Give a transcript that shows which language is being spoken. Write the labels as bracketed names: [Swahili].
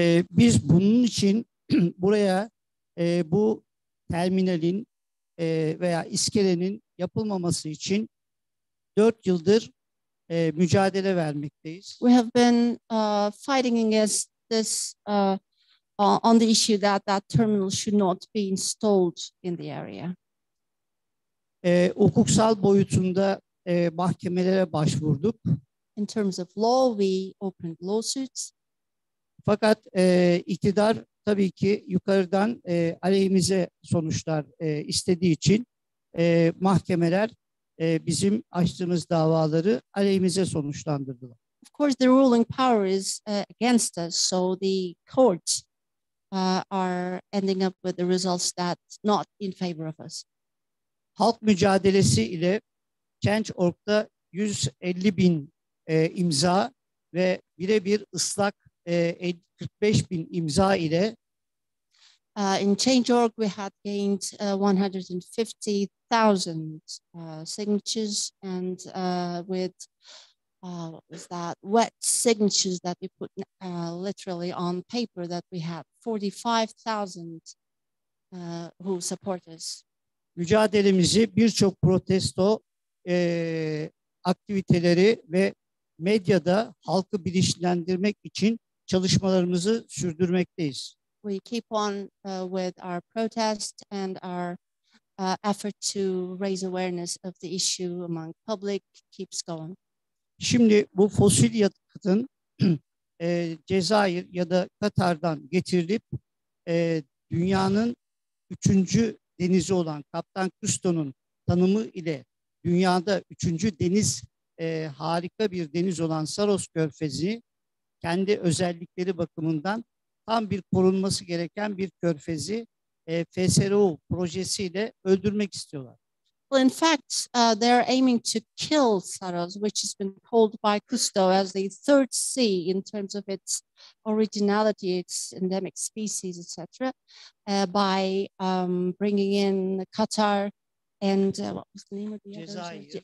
[Turkish] Biz bunun için buraya bu terminalin veya iskelenin yapılmaması için 4 yıldır mücadele vermekteyiz. [English] We have been fighting against this on the issue that terminal should not be installed in the area. [Turkish] Hukuksal boyutunda mahkemelere başvurduk. [English] In terms of law, we opened lawsuits. [Turkish] Fakat iktidar tabii ki yukarıdan aleyhimize sonuçlar istediği için mahkemeler bizim açtığımız davaları aleyhimize sonuçlandırdılar. [English] Of course, the ruling power is against us, so the courts are ending up with the results that's not in favor of us. [Turkish] Halk mücadelesi ile Change.org'da 150.000 imza ve birebir ıslak 45.000 imza ile [English] in Change.org we had gained 150,000 signatures, and with what was that, wet signatures that we put literally on paper, that we had 45,000 who support us. [Turkish] Mücadelemizi birçok protesto aktiviteleri ve medyada halkı bilinçlendirmek için çalışmalarımızı sürdürmekteyiz. [English] We keep on with our protest and our effort to raise awareness of the issue among public keeps going. [Turkish] Şimdi bu fosil yakıtın Cezayir ya da Katar'dan getirilip dünyanın 3. denizi olan Kaptan Cousteau'nun tanımı ile dünyada 3. deniz, harika bir deniz olan Saros Körfezi kendi özellikleri bakımından tam bir korunması gereken bir körfezi FSRO projesiyle öldürmek istiyorlar. [English] Well, in fact, they're aiming to kill Saros, which has been called by Cousteau as the third sea in terms of its originality, its endemic species, etc., by bringing in Qatar and what was the name of the others?